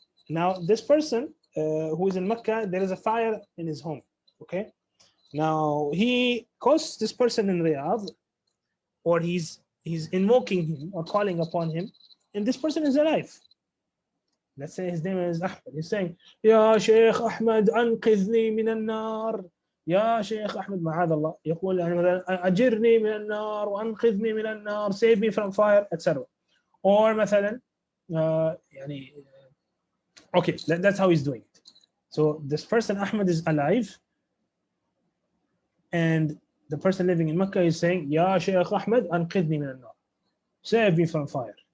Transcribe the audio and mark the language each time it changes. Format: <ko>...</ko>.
<en>Now this person who is in Mecca, there is a fire in his home. Okay, now he calls this person in Riyadh, or he's invoking him or calling upon him, and this person is alive. Let's say his name is Ahmed. He's saying,</en> <ar>يا شيخ أحمد أنقذني من النار. يا شيخ أحمد معاذ الله يقول يعني مثلا أجرني من النار وأنقذني من النار,</ar> <en>save me from fire, etc. Or مثلا يعني okay, that's how he's doing it. So this person Ahmed is alive, and the person living in Mecca is saying,</en> <ar>يا شيخ أحمد أنقذني من النار,</ar> <en>save me from fire.</en>